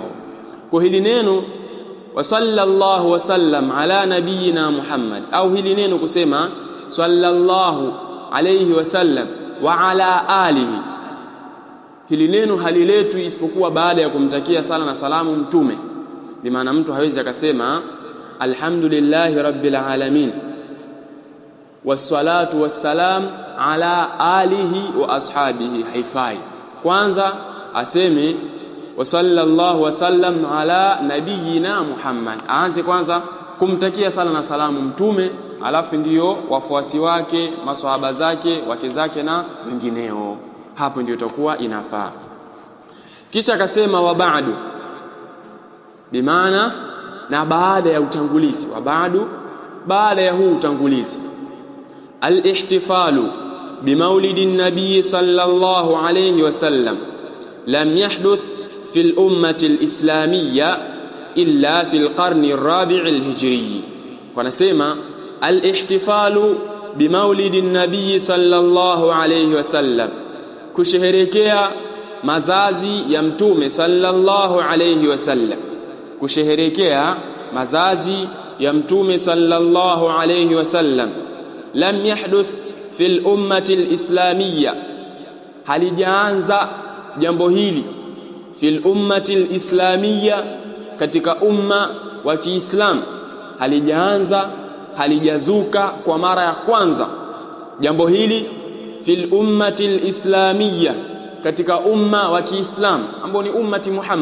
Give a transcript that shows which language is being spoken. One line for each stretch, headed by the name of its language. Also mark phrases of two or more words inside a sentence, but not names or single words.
Swahili: Kwa hili neno
Arabic: وصلى الله وسلم على نبينا محمد,
Swahili: au hili neno kusema
Arabic: صلى الله عليه وسلم وعلى آله,
Swahili: hili neno haliletwi isipokuwa baada ya kumtakia sala na salamu mtume. Bimaana mtu hawezi akasema
Arabic: الحمد لله رب العالمين والصلاة والسلام على آله وأصحابه,
Swahili: haifai. Kwanza aseme
Arabic: وصلى الله وسلم على نبينا محمد,
Swahili: aanze kwanza kumtakia sala na salamu mtume, alafu ndiyo wafuasi wake, maswahaba zake, wake zake na wengineo. Hapo ndio itakuwa inafaa. Kisha akasema
Arabic: وبعد,
Swahili: bimaana na baada ya utangulizi.
Arabic: وبعد,
Swahili: baada ya huu utangulizi.
Arabic: الاحتفال بمولد النبي صلى الله عليه وسلم لم يحدث في الأمة الإسلامية إلا في القرن الرابع الهجري.
Swahili: Kwa nasema
Arabic: الاحتفال بمولد النبي صلى الله عليه وسلم,
Swahili: kusherehekea mazazi ya mtume
Arabic: صلى الله عليه وسلم,
Swahili: kusherehekea mazazi ya mtume
Arabic: صلى الله عليه وسلم لم يحدث في الأمة الإسلامية,
Swahili: halijaanza jambo hili
Arabic: في الأمة الإسلامية,
Swahili: katika umma wa Kiislamu, halijaanza, halijazuka kwa mara ya kwanza jambo hili
Arabic: في الأمة الإسلامية,
Swahili: katika umma wa Kiislamu ambao ni ummati